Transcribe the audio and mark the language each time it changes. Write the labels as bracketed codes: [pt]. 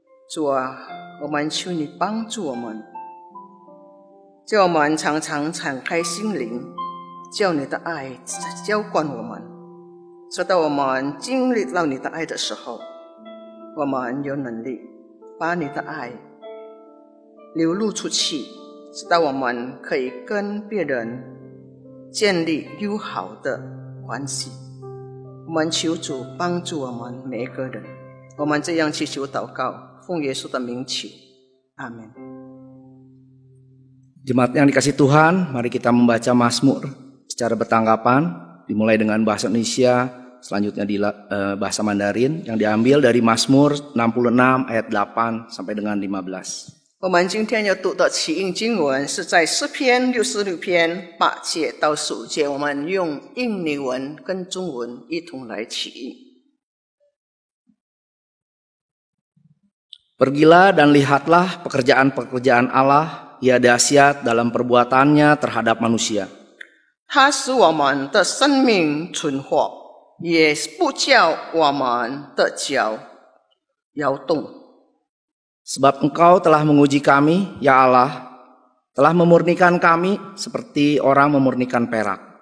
[zh] 主啊，我们求你帮助我们，叫我们常常敞开心灵，叫你的爱浇灌我们，直到我们经历到你的爱的时候，我们有能力把你的爱流露出去，直到我们可以跟别人建立友好的关系。我们求主帮助我们每一个人，我们这样祈求祷告，奉耶稣的名求，阿们。 [id] Jemaat yang dikasih Tuhan, mari kita membaca Mazmur secara bertanggapan, dimulai dengan bahasa Indonesia, selanjutnya di bahasa Mandarin, yang diambil dari Mazmur 66 ayat 8 sampai dengan 15. [zh] 我们今天要读的起印经文是在诗篇66篇8节到15节，我们用印尼文跟中文一同来起印。 [id] Pergilah dan lihatlah pekerjaan-pekerjaan Allah, ia dahsyat dalam perbuatannya terhadap manusia. [zh] 它使我们的生命存活，也不叫我们的脚摇动。 [id] Sebab Engkau telah menguji kami, ya Allah, telah memurnikan kami seperti orang memurnikan perak.